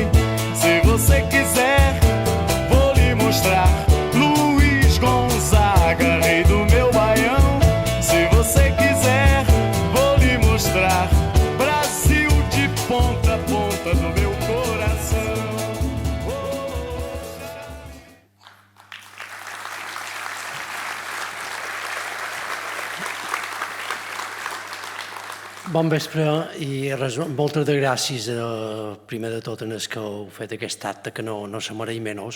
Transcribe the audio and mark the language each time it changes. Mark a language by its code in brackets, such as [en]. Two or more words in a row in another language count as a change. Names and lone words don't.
[pt] Se você quiser, vou lhe mostrar Luiz Gonzaga, rei do meu baião. Se você quiser, vou lhe mostrar Brasil de ponta a ponta do meu coração. [ca] Bon vespre i moltes de gràcies primer de tot en els que heu fet aquest acte que no se mereix menys.